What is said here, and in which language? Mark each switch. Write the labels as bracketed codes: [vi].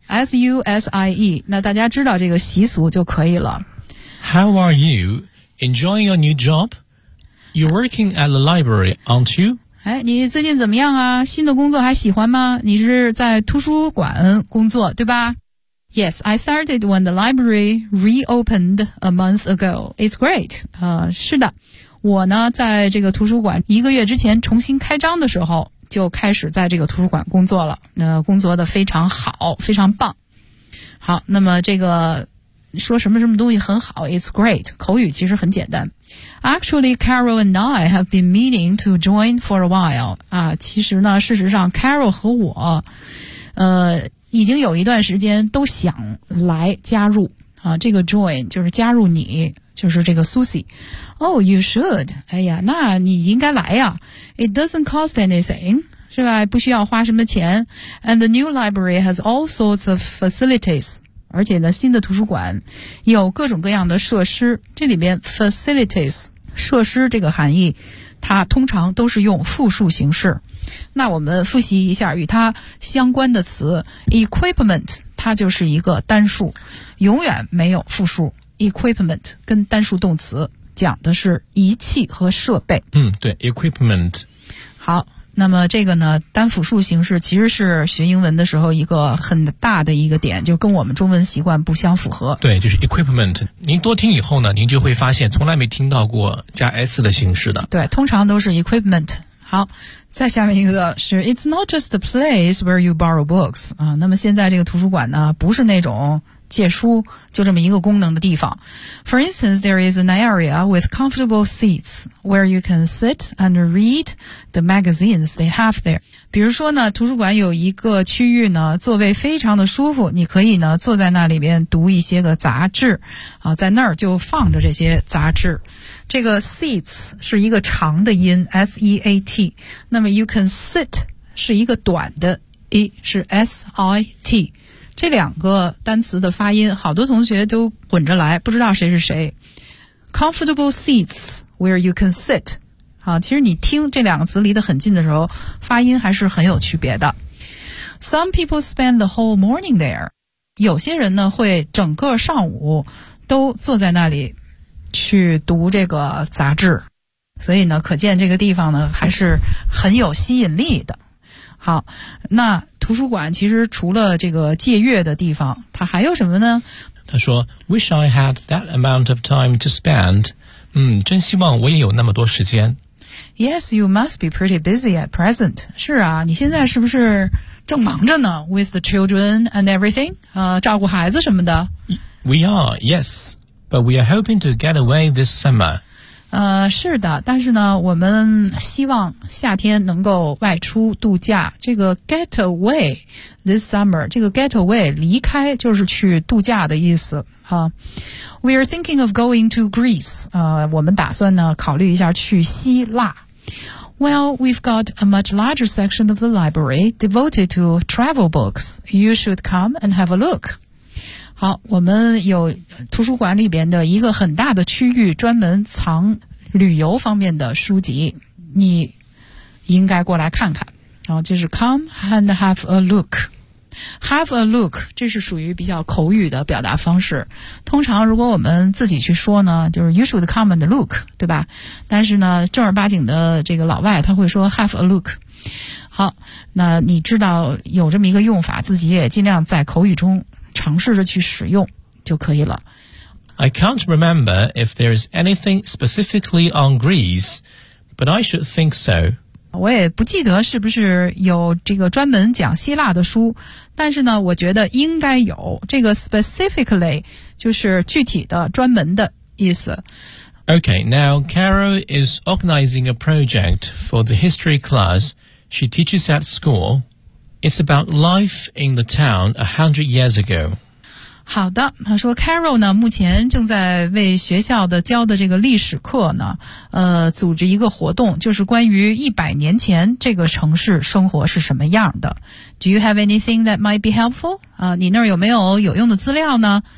[zh] S U S I E， 那大家知道这个习俗就可以了。 [en] How are you? Enjoying your new job? You're working at the library, aren't you? [zh] 哎，你最近怎么样啊？新的工作还喜欢吗？你是在图书馆工作对吧？ [en] Yes, I started when the library reopened a month ago. It's great. [zh] 是的，我呢在这个图书馆一个月之前重新开张的时候就开始在这个图书馆工作了。工作的非常好，非常棒。好，那么这个说什么什么东西很好 ， [en] It's great. [zh] 口语其实很简单。 [en] Actually, Carol and I have been meaning to join for a while. [zh] 啊，其实呢，事实上 ，Carol 和我，已经有一段时间都想来加入啊，这个 join 就是加入你，就是这个 Susie。 [en] Oh, you should. [zh] 哎呀，那你应该来呀。 [en] It doesn't cost anything, [zh] 是吧？不需要花什么钱。 [en] And the new library has all sorts of facilities. [zh] 而且呢，新的图书馆有各种各样的设施。这里边 facilities 设施这个含义，它通常都是用复数形式。那我们复习一下与它相关的词 ，equipment， 它就是一个单数，永远没有复数。 equipment 跟单数动词讲的是仪器和设备。嗯，对 ，equipment。好，那么这个呢，单复数形式其实是学英文的时候一个很大的一个点，就跟我们中文习惯不相符合。对，就是 equipment。您多听以后呢，您就会发现从来没听到过加 s 的形式的。对，通常都是 equipment。好，再下面一个是 [en] It's not just the place where you borrow books [zh] 啊。那么现在这个图书馆呢，不是那种借书就这么一个功能的地方。 [en] For instance, there is an area with comfortable seats where you can sit and read the magazines they have there. [zh] 比如说呢，图书馆有一个区域呢，座位非常的舒服，你可以呢坐在那里边读一些个杂志啊，在那儿就放着这些杂志。这个 seats 是一个长的音 ,s-e-a-t, 那么 you can sit 是一个短的 e, 是 s-i-t, 这两个单词的发音好多同学都混着来不知道谁是谁。 [en] comfortable seats where you can sit, [zh] 啊，其实你听这两个词离得很近的时候发音还是很有区别的。 [en] some people spend the whole morning there, [zh] 有些人呢会整个上午都坐在那里去读这个杂志，所以呢，可见这个地方呢还是很有吸引力的。好，那图书馆其实除了这个借阅的地方，它还有什么呢？他说 [en] ：“Wish I had that amount of time to spend。” [zh] 嗯，真希望我也有那么多时间。 [en] Yes, you must be pretty busy at present。 [zh] 是啊，你现在是不是正忙着呢 [en] with the children and everything, [zh] 照顾孩子什么的。 [en] We are, yes, but we are hoping to get away this summer. [zh] 是的，但是呢，我们希望夏天能够外出度假。这个 [en] get away this summer, [zh] 这个 get away, 离开就是去度假的意思。 [en] We are thinking of going to Greece. [zh] 我们打算呢，考虑一下去希腊。 [en] Well, we've got a much larger section of the library devoted to travel books. You should come and have a look. [zh] 好，我们有图书馆里边的一个很大的区域专门藏旅游方面的书籍，你应该过来看看。然后就是 [en] come and have a look. Have a look, [zh] 这是属于比较口语的表达方式。通常如果我们自己去说呢，就是 [en] you should come and look, [zh] 对吧？但是呢，正儿八经的这个老外他会说 [en] have a look. [zh] 好，那你知道有这么一个用法，自己也尽量在口语中尝试着去使用就可以了。 [en] I can't remember if there's anything specifically on Greece, but I should think so. [zh] 我也不记得是不是有这个专门讲希腊的书，但是呢，我觉得应该有。这个 specifically 就是具体的、专门的意思。 [en] Okay, now Carol is organizing a project for the history class she teaches at school. It's about life in the town 100 years ago. [zh] 好的，他说 Carol 呢，目前正在为学校的教的这个历史课呢，组织一个活动，就是关于100年前这个城市生活是什么样的。 [en] Do you have anything that might be helpful? [zh] 你那儿有没有有用的资料呢